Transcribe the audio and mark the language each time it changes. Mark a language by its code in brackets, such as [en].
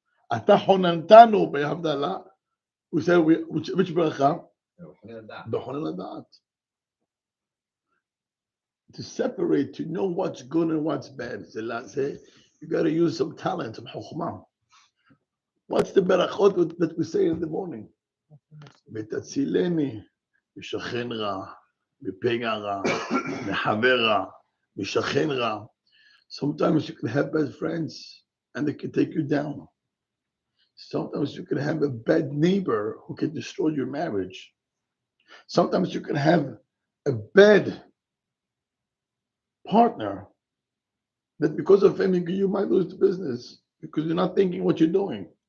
[en] Ata Honantanu beHavdalah. We say which bracha? The Honen Adat. To separate, to know what's good and what's bad. Say, you got to use some talent, some chokhmah. What's the berachot that we say in the morning? [he] ותצילני משכן רע, מפגע רע, מחבר רע, משכן רע. [en] Sometimes you can have bad friends and they can take you down. Sometimes you can have a bad neighbor who can destroy your marriage. Sometimes you can have a bad partner that because of him you might lose the business because you're not thinking what you're doing.